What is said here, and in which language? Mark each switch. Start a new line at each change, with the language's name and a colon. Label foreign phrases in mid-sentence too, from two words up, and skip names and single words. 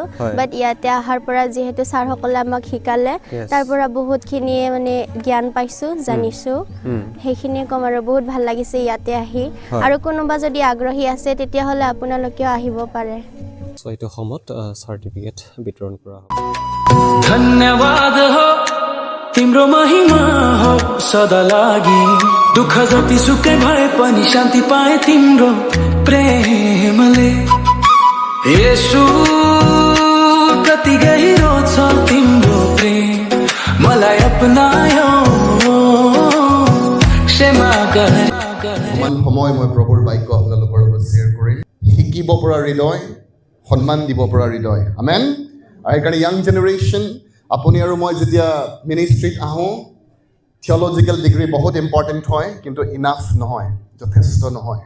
Assamese: বাট ইয়াতে অহাৰ পৰা যিহেতু ছাৰসকলে আমাক শিকালে, তাৰ পৰা বহুতখিনিয়ে মানে জ্ঞান পাইছোঁ, জানিছোঁ। সেইখিনিয়ে ক'ম। আৰু বহুত ভাল লাগিছে ইয়াতে আহি। আৰু কোনোবা যদি আগ্ৰহী আছে, তেতিয়াহ'লে আপোনালোকেও আহিব পাৰে। এইটো সময়ত চাৰ্টিফিকেট বিতৰণ কৰা হ'ব।
Nepali: धन्यवाद हो तिम्रो महिमा हो सदा लागि, दुःख जति सुकै भए पनि शान्ति पाए तिम्रो प्रेमले। येशू कति गहिरो छ तिम्रो प्रेम, मलाई अपनायो क्षमा गर।
Assamese: অকণমান সময় মই প্ৰভুৰ বাক্য আপোনালোকৰ লগত শ্বেয়াৰ কৰিম। শিকিব পৰা হৃদয়, সন্মান দিব পৰা হৃদয়। আমেন। আৰু সেইকাৰণে
English: young generation,
Assamese: আপুনি আৰু মই যেতিয়া মিনিষ্ট্ৰীত আহোঁ,
English: theological degree
Assamese: বহুত ইম্পৰ্টেণ্ট হয়, কিন্তু ইনাফ নহয়, যথেষ্ট নহয়।